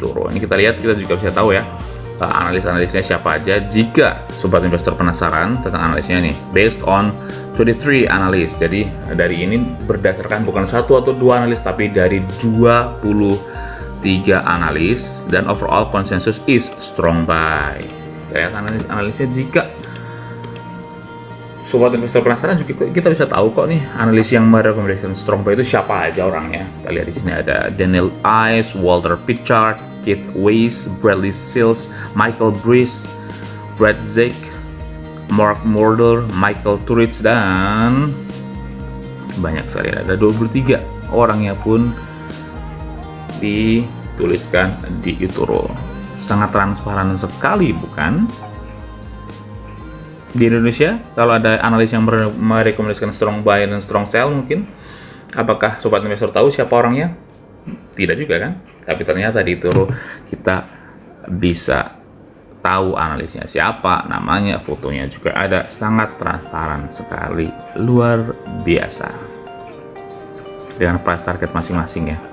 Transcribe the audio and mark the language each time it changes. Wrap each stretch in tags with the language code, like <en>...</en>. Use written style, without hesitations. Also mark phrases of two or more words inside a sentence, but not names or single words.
<id>Ini kita lihat, kita juga bisa tahu ya analis-analisnya siapa aja. Jika sobat investor penasaran tentang analisnya nih,</id> <en>based on</en> <id>23 analis. Jadi dari ini berdasarkan bukan 1 atau 2 analis, tapi dari 23 analis, dan</id> <en>overall consensus is strong buy.</en> <id>Kayak analisnya, jika sobat investor penasaran juga kita bisa tahu kok nih analis yang merekomendasikan</id> <en>strong buy</en> <id>itu siapa aja orangnya. Kita lihat di sini ada Daniel Ives, Walter Pritchard, Keith Weiss, Bradley Sills, Michael Breeze, Brad Zick, Mark Mordor, Michael Turits, dan banyak sekali, ada 23 orangnya pun dituliskan di eToro. Sangat transparan sekali, bukan? Di Indonesia kalau ada analis yang merekomendasikan</id> <en>strong buy</en> <id>dan</id> <en>strong sell,</en> <id>mungkin apakah sobat investor tahu siapa orangnya? Tidak juga kan? Tapi ternyata di eToro kita bisa tahu analisnya siapa, namanya, fotonya juga ada. Sangat transparan sekali, luar biasa, dengan</id> <en>price target</en> <id>masing-masing ya.</id>